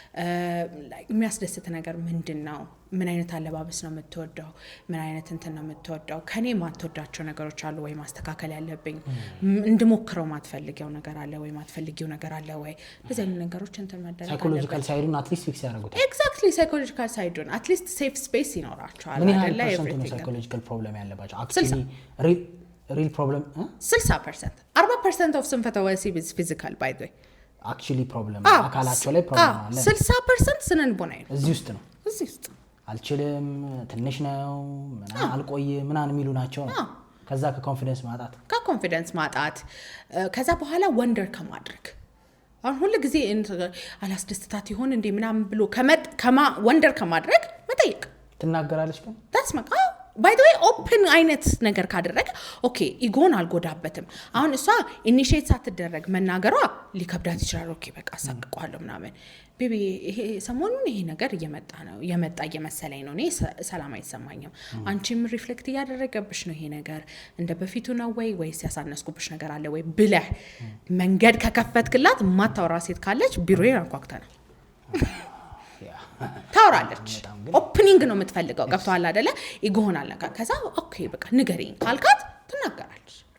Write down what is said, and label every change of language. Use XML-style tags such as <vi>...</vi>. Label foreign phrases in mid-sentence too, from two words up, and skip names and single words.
<am>የሚያስደስት ነገር ምንድነው ምን አይነት አለባበስ ነው የምትወደው ምን አይነት እንትን ነው የምትወደው ከኔ ማትወዳቸው ነገሮች አሉ ወይ ማስተካከል ያለብኝ እንድሞክረው ማትፈልጊው ነገር አለ ወይ ማትፈልጊው ነገር አለ ወይ እንደዚህ አይነት ነገሮች እንትን መደረግ</am> <en>psychological sidun at least fix</en> <am>ያደርጉታል</am> <en>exactly psychological sidun at least safe space ይኖራቸዋል አይደለ everything psychological problem ያለባቸው actually real problem 60% 40% of</en> <am>ስንፈተ ወሲብ</am> <en>is physical by the way actually problem</en> <am>አካላቸው ላይ ፕሮብለም አለ 60% ስነልቦና ነው እዚህ ውስጥ አልችልም ትንሽ ነው ምናምን አልቆይ ምናምን የሚሉ ናቸው ከዛ ከኮንፊደንስ ማጣት ከዛ በኋላ ወንደር ከማድረግ አሁን ሁሉ ጊዜ አላስደስታት ይሆን እንዴ ምናምን ብሎ ወንደር ከማድረግ መጠየቅ ትናገራለች ግን</am> <en>that's my by the way open</en> <am>አይነት ነገር ካደረገ ኦኬ ኢጎን አልጎዳበትም አሁን እሷ ኢኒሺየት ሳትደረግ መናገሯ ሊከብዳት ይችላል ኦኬ በቃ አሳቅቀዋለሁ ምናምን ቤቢ ይሄ ሰሞኑን ይሄ ነገር እየመጣ እየመሰለኝ ነው እኔ ሰላም አይሰማኝም አንቺም ሪፍሌክት እያደረገብሽ ነው ይሄ ነገር እንደ በፊቱ ነው ወይስ ያሳነስኩብሽ ነገር አለ ወይ ብለህ መንገድ ከከፈትክላት ማታወራ ሴት ካለች ቢሮዬን አንኳኩተናል ታወራለች ኦፕኒንግ ነው የምትፈልገው ገብቷል አይደለ ይጎናል ነገር ከዛ ኦኬ በቃ ንገሪኝ ካልካት ትናገራለች</am>